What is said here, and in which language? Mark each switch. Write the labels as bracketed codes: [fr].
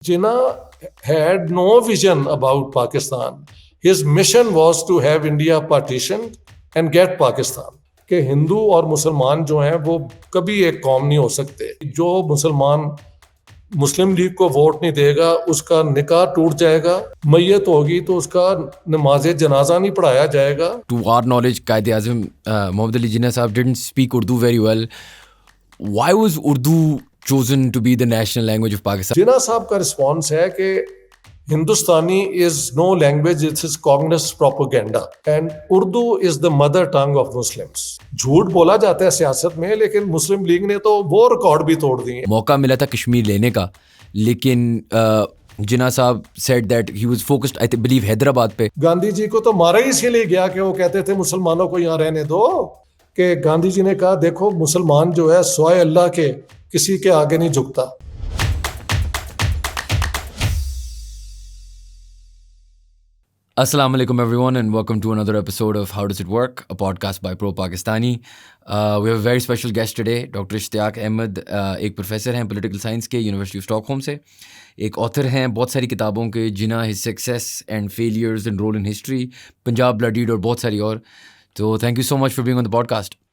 [en] Jinnah had no vision about Pakistan. His mission was to have India partitioned and get Pakistan. [ur] کہ ہندو اور مسلمان جو ہیں وہ کبھی ایک قوم نہیں ہو سکتے. جو مسلمان مسلم لیگ کو ووٹ نہیں دے گا اس کا نکاح ٹوٹ جائے گا, میت ہوگی تو اس کا نماز جنازہ نہیں پڑھایا جائے گا. [en] To our knowledge, Quaid Azam Muhammad Ali Jinnah sahib didn't speak Urdu very well. Why was Urdu chosen to be the national language of Pakistan? [ur] جناح صاحب کا رسپانس ہے کہ [en] Hindustani is no language, it is communist propaganda and Urdu is the mother tongue of Muslims. [ur] جھوٹ بولا جاتا ہے سیاست میں, لیکن مسلم لیگ نے تو وہ ریکارڈ بھی توڑ دیے. موقع ملا تھا کشمیر لینے کا, لیکن جناح صاحب [en] said that he was focused, I believe, [ur] Hyderabad پہ. گاندھی جی کو تو مارا ہی اسی لیے گیا کہ وہ کہتے تھے مسلمانوں کو یہاں رہنے دو. کہ گاندھی جی نے کہا دیکھو مسلمان جو ہے سوائے اللہ کے کسی کے آگے نہیں جھکتا. [en] Assalamu alaikum everyone and welcome to another episode of How Does It Work, a podcast by Pro Pakistani. We have a very special guest today, Dr. Ishtiaq Ahmed. [ur] ایک پروفیسر ہیں پولیٹیکل سائنس کے university of stock home سے, ایک author ہیں بہت ساری کتابوں کے, جناح, his success and failures and role in history, Punjab blooded اور بہت ساری اور. [en] تو thank you so much for being on the podcast.